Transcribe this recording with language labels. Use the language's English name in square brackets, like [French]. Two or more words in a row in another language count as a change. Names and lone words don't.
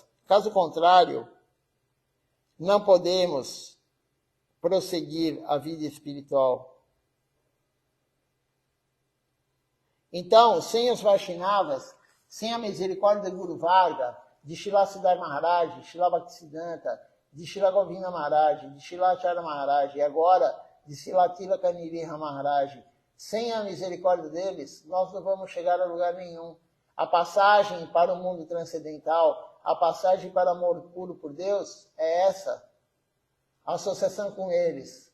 [Portuguese] Caso contrário, não podemos prosseguir a vida espiritual. Então, sem os Vaishnavas, sem a misericórdia do Guru Varga, de Srila Siddhar Maharaj, de Srila Bhaktisiddhanta, de Srila Govinda Maharaj, de Srila Acharya Maharaj e agora de Srila Tilaka Niriha Maharaj, sem a misericórdia deles, nós não vamos chegar a lugar nenhum. A passagem para o mundo transcendental, a passagem para o amor puro por Deus é essa. A associação com eles.